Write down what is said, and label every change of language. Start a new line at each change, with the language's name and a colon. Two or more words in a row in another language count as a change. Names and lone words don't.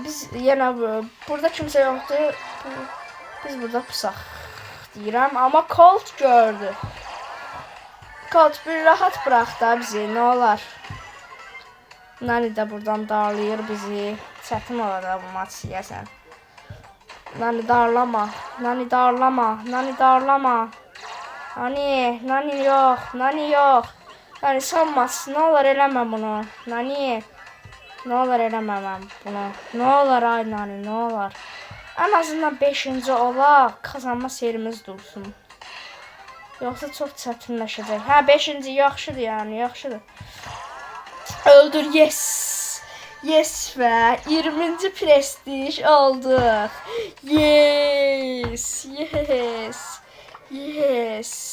Azerbaijani: Biz yenə burada kimsə yoxdur. Biz burada pusaq deyirəm, amma Colt gördü. Colt bir rahat bırax da bizi, nə olar. Nani də buradan darlayır bizi. Çətin olacaq bu maç yəsən. Nani darlama, Nani darlama, Nani darlama. Nani yox, Nani yox. Nani son maç, nə olar eləmə bunu. Nani.
Turkish: Ne olur
Azerbaijani: eləməməm bunu.
Turkish: Ne olur ay nani, ne olur. En azından
Azerbaijani: 5-ci olaq,
Turkish: kazanma serimiz dursun.
Azerbaijani: Yoxsa çox çətinləşəcək. Hə 5-ci yaxşıdır yəni, yaxşıdır. Öldür, yes. Yes və 20-ci prestij aldıq.
English: Yes, yes, yes.